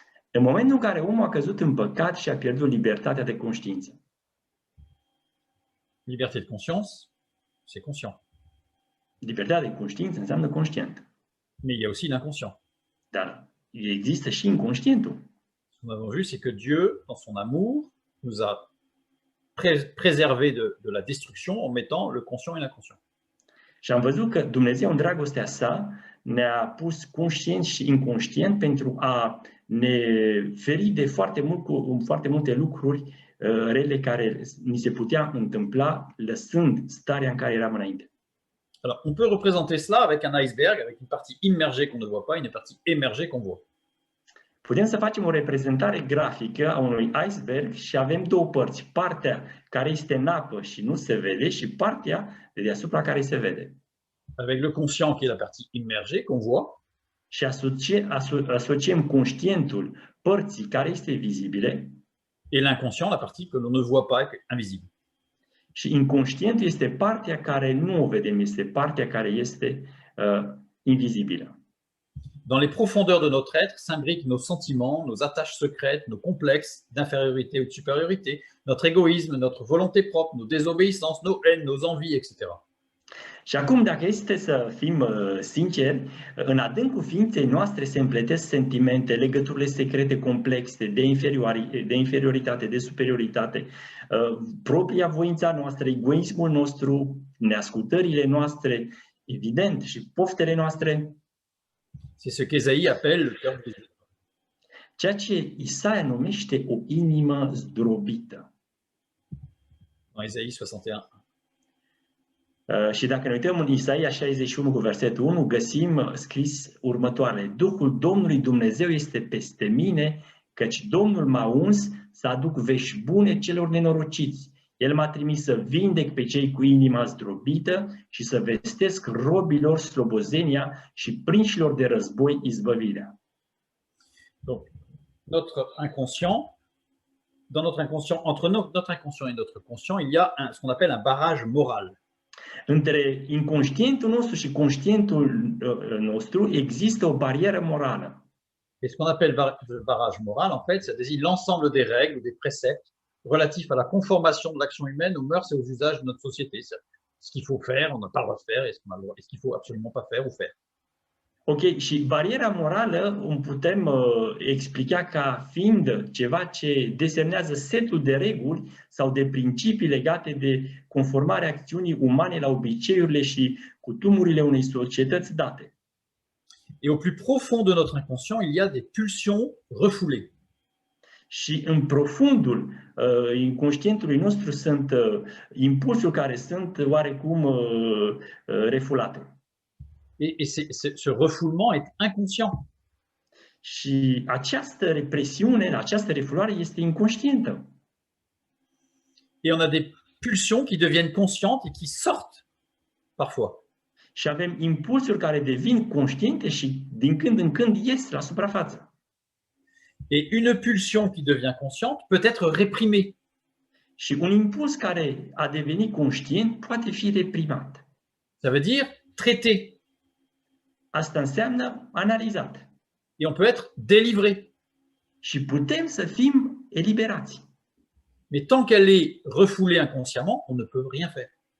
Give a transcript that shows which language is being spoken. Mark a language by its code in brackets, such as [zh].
[ro] În momentul în care omul a căzut în păcat și a pierdut libertatea de conștiință. [fr] Liberté de conscience, c'est conscient. [ro] Libertatea de conștiință înseamnă conștient. [fr] Mais il y a aussi l'inconscient. [ro] Dar există și inconștientul. [fr] Ce que nous avons vu, c'est que Dieu, dans son amour, nous a préservés de la destruction en mettant le conscient et l'inconscient. [ro] Și am văzut că Dumnezeu, în dragostea sa, ne-a pus conștient și inconștient pentru a ne feri de foarte multe lucruri rele care ni se putea întâmpla lăsând starea în care eram înainte. [fr] Alors, on peut représenter cela avec un iceberg, avec une partie immergée qu'on ne voit pas et une partie émergée qu'on voit. [ro] Putem să facem o reprezentare grafică a unui iceberg și avem două părți. Partea care este în apă și nu se vede și partea de deasupra care se vede. [fr] Avec le conscient qui est la partie immergée qu'on voit. [ro] Și asociem conștientul părții care este vizibile. [fr] Et l'inconscient, la partie que l'on ne voit pas, qui est invisible. [ro] Și inconștientul este partea care nu o vedem, este partea care este invizibilă. [fr] Dans les profondeurs de notre être s'imbriquent nos sentiments, nos attaches secrètes, nos complexes d'infériorité ou de supériorité, notre égoïsme, notre volonté propre, nos désobéissances, nos haines, nos envies, etc. [ro] Și acum, dacă este să fim sinceri, în adâncul ființei noastre se împletesc sentimente, legăturile secrete complexe de inferioritate, de superioritate, propria voința noastră, egoismul nostru, neascultările noastre, evident, și poftele noastre. [fr] C'est ce qu'Ésaïe appelle le cœur brisé. [ro] Ceea ce Isaia numește o inimă zdrobită. [fr] Dans Ésaïe 61. [ro] Și dacă ne uităm în Isaia 61 cu versetul 1, găsim scris următoarele. Duhul Domnului Dumnezeu este peste mine, căci Domnul m-a uns să aduc vești bune celor nenorociți. El m-a trimis să vindec pe cei cu inima zdrobită și să vestesc robilor slobozenia și prinșilor de război izbăvirea. [fr] Donc, notre inconscient, dans notre inconscient, entre notre inconscient et notre conscient, il y a ce qu'on appelle un barrage moral. [ro] Între inconștientul nostru și conștientul nostru există o barieră morală. [fr] Et ce qu'on appelle barrage moral, en fait, ça désigne l'ensemble des règles ou des préceptes relatifs à la conformation de l'action humaine aux mœurs et aux usages de notre société. Ce qu'il faut faire, on n'a pas le droit de faire, et ce qu'il faut absolument pas faire ou faire. [ro] Ok, și bariera morală o putem explica ca fiind ceva ce desemnează setul de reguli sau de principii legate de conformarea acțiunii umane la obiceiurile și cutumurile unei societăți date. [fr] Et au plus profond de notre inconscient, il y a des pulsions refoulées. [ro] Și în profundul inconștientului nostru sunt impulsuri care sunt oarecum refulate. [fr] Et ce refoulement est inconscient. [ro] Și această represiune, această refulare este inconștientă. [fr] Et on a des pulsions qui deviennent conscientes et qui sortent parfois. [ro] Și avem impulsuri care devin conștiente și din când în când ies la suprafață. [fr] Et une pulsion qui devient consciente peut être réprimée. [ro] Și un impuls care a devenit conștient poate fi reprimat. [fr] Ça veut dire traité. [ro] Asta înseamnă analizat. [fr] Et on peut être délivré. [ro] Și putem să fim eliberați. [fr] Mais tant qu'elle est refoulée inconsciemment, on ne peut rien faire.